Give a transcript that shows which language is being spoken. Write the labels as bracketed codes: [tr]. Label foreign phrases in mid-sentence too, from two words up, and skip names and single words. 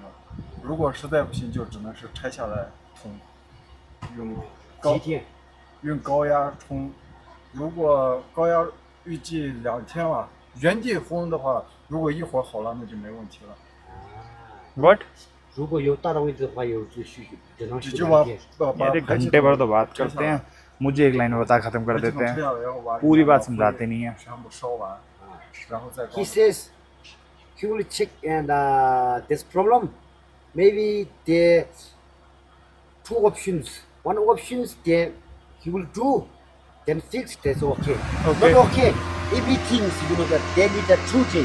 [zh] 如果实在不行，就只能是拆下来冲，用几天？用高压冲。如果高压预计2天了，原地轰的话，如果一会儿好了，那就没问题了。 What? 如果有大的问题的话，有就修，只能修就把 2天。 [hi] यार एक घंटे भर तो बात करते हैं, मुझे एक लाइन में बता खत्म कर देते हैं, पूरी बात समझाते नहीं है। [zh] 全部烧完，然后再搞 [en] He says he will check and this problem. Maybe there 2 options. One options then he will do, then fix. That's okay. Okay. Not okay. Everything that they need 2 days.